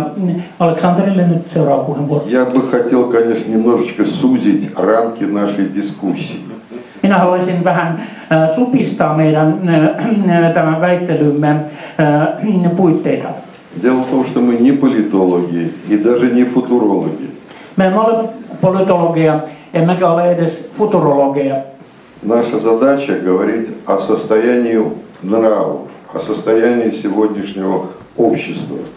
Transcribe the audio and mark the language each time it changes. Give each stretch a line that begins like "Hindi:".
Finnish: Ja Aleksandrille nyt seuraava puheenvuoro.
Russian: Я бы хотел, конечно, немножечко сузить рамки нашей дискуссии.
Finnish: Minä haluaisin vähän supistaa meidän tämän väittelymme puitteita.
Russian: Дело в том, что мы не политологи и даже не футурологи.
Finnish: Me emme ole politologeja, emmekä ole edes futurologeja.
Russian: Наша задача говорить о состоянии нравов, о состоянии сегодняшнего общества.